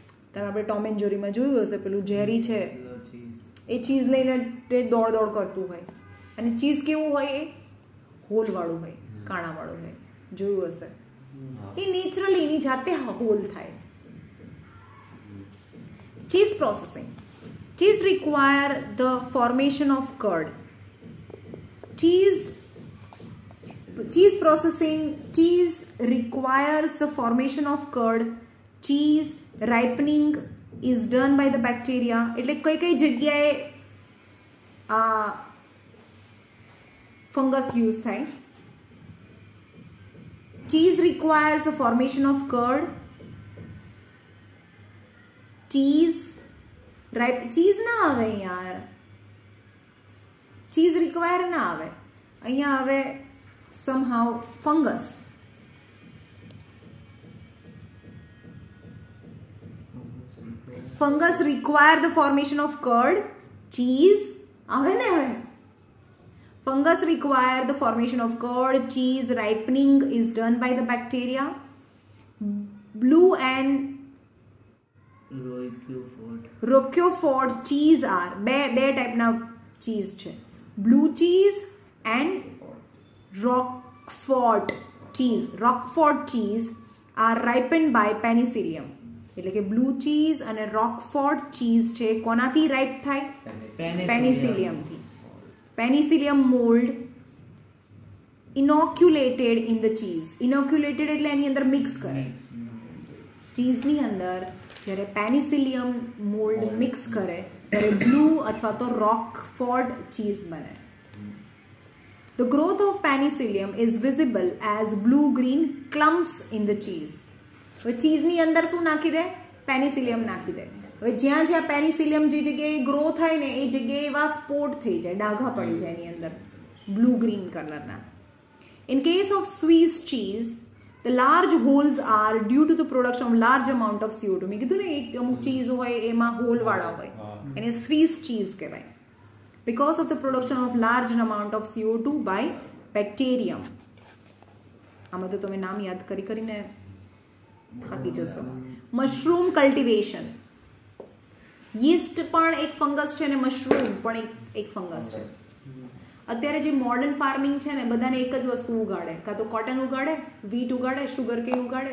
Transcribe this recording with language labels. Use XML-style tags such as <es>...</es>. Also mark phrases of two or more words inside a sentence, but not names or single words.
<gu>તમે આપણે ટોમ એન્ડ જેરીમાં જોયું હશે, પેલું જેરી છે એ ચીઝ લઈને દોડ કરતું હોય, અને ચીઝ કેવું હોય? એ હોલવાળું હોય, કાણાવાળું હોય, જોયું હશે. એ નેચરલી એની જાતે હોલ થાય.</gu> <en>cheese processing. cheese require the formation of curd. Cheese processing. Cheese requires the formation of curd. Cheese ripening is done by the bacteria.</en> <gu>એટલે કઈ જગ્યાએ ફંગસ યુઝ થાય?</gu> <en>Cheese requires the formation of curd.</en> <gu>Cheese ના આવે યાર,</gu> <en>cheese require</en> <gu>ના આવે, અહીંયા આવે</gu> <en>somehow fungus. Fungus require the formation of curd.</en> <gu>Cheese આવે ને હવે.</gu> <en>Fungus require the formation of curd. Cheese ripening is done by the bacteria. Blue and Roquefort cheese are</en> <gu>બે ટાઈપના ચીઝ છે.</gu> <en>blue cheese and Roquefort cheese. Roquefort cheese are ripened by penicillium.</en> <gu>એટલે કે</gu> <en>blue cheese</en> <gu>અને Roquefort cheese છે કોનાથી રાઇપ થાય? પેનિસિલિયમથી.</gu> <en>penicillium mould inoculated in the cheese.</en> <gu>ઇનોક્યુલેટેડ એટલે એની અંદર મિક્સ કરે. ચીઝની અંદર જ્યારે</gu> <en>penicillium mould</en> <gu>મિક્સ કરે ત્યારે બ્લુ અથવા તો Roquefort ચીઝ બને.</gu> <en>The growth of penicillium is visible as blue-green clumps in the cheese.</en> <gu>હવે ચીઝની અંદર શું નાખી દે? પેનિસિલિયમ નાખી દે. હવે જ્યાં જ્યાં પેનિસિલિયમ જે જગ્યાએ ગ્રો થાય ને એ જગ્યાએ એવા સ્પોટ થઈ જાય, ડાઘા પડી જાય એની અંદર</gu> <en>blue green</en> <gu>કલરના.</gu> <en>In case of Swiss cheese, the large holes are due to the production of large amount of CO2.</en> <gu>મેં કીધું ને એક અમુક ચીઝ હોય એમાં હોલવાળા હોય, એને</gu> <en>Swiss cheese</en> <gu>કહેવાય.</gu> <en>Because of the production of large amount of CO2 by bacterium.</en> <gu>આમાં તો તમે નામ યાદ કરીને થાકી જશો.</gu> <en>mushroom cultivation.</en> <gu>યીસ્ટ પણ એક ફંગસ છે ને મશરૂમ પણ એક ફંગસ છે. અત્યારે જે</gu> <en>modern farming</en> <gu>છે ને બધાને એક જ વસ્તુ ઉગાડે, કાં તો કોટન ઉગાડે, વીટ ઉગાડે,</gu> <en>sugar cane</en> <gu>ઉગાડે.</gu>